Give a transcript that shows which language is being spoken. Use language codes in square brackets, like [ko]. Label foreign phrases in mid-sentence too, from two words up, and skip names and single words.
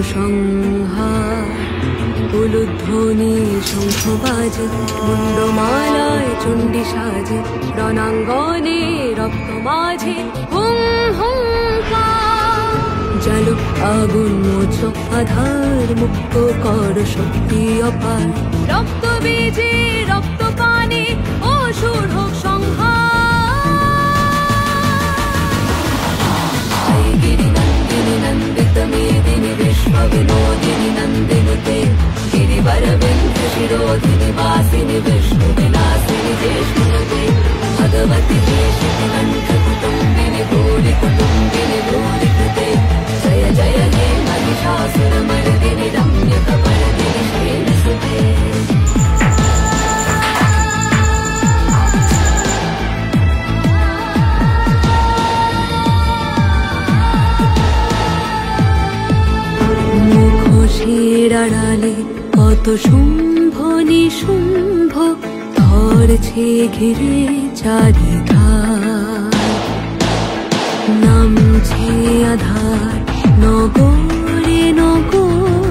[bn] সংহার উলুধ্বনি শঙ্খ বাজে মুন্ডমালায় চণ্ডী সাজে রণাঙ্গনে রক্ত মাঝে হুম হুঙ্কার জালো আগুন মোচ আধার মুক্ত কর শক্তি অপার রক্ত বীজে রক্ত পানে অসুর হোক [sa] সংহার গিরি নন্দিনী নন্দিত মেদিনী বিশ্ব বিনোদিনী নন্দিনী তে गिरिवर विंध्य शिरोधिनि वासिनि विष्णु विलासिनि ज्येष्ठुनुते भगवति देशिककण्ठ कुटुम्बिनि भूरि कुटुम्बिनि भूरि कृते जय जय हे महिषासुरमर्दिनि रम्यकपर्दिनि श्रीनिसुते [bn] মুখোশের আড়ালে কত শুম্ভ নিশুম্ভ ধরছে ঘিরে চারিধার নামছে আধার নগরে নগর